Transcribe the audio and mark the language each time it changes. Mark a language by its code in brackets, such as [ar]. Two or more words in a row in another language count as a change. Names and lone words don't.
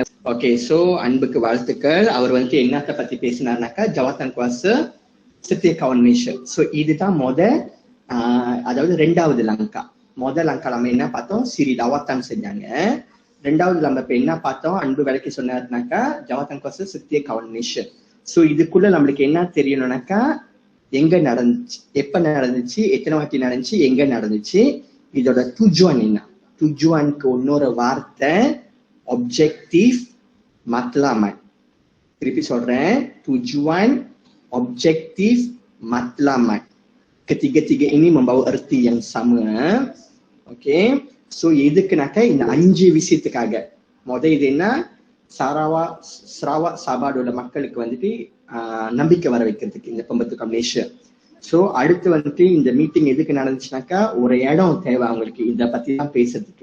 [en] okay, so [ta] அன்புக்கு வாழ்த்துக்கள். அவர் வந்து என்னத்தை பத்தி பேசினார்னாக்கா ஜவத்தான் குவாஸு சத்திய kawan Malaysia. சோ இதுதான் அதாவது 2வது லங்கா. முதல் லங்கா நம்ம என்ன பார்த்தோம்? சிறி தவாத்தான் செஞ்சாங்க. 2வது நம்ம இப்ப என்ன பார்த்தோம்? அன்பு விளக்கி சொன்னாருனாக்கா ஜவத்தான் குவாஸு சத்திய kawan Malaysia. சோ இதுக்குள்ள நம்மளுக்கு என்ன தெரியணும்னாக்கா எங்க நடந்துச்சு, எப்ப நடந்துச்சு, எத்தனை வாட்டி நடந்துச்சு, எங்க நடந்துச்சு, இதோட துஜுவான் என்ன. துஜுவானுக்கு இன்னொரு வார்த்தை [ms] objektif matlamat. [ta] திருப்பி சொல்றேன், [ms] tujuan, objektif, matlamat. Ketiga-tiga ini membawa erti yang sama. [en] Okay, so [ta] எதுக்குனாக்கா இந்த 5 விஷயத்துக்காக. இது என்ன? Sarawak Sabah மக்களுக்கு வந்துட்டு நம்பிக்கை வர வைக்கிறதுக்கு இந்த [ms] pembentukan Malaysia. [ta] சோ அடுத்து வந்துட்டு இந்த மீட்டிங் எதுக்கு நடந்துச்சுனாக்கா ஒரு இடம் தேவை அவங்களுக்கு இத பத்தி தான் பேசுறதுக்கு.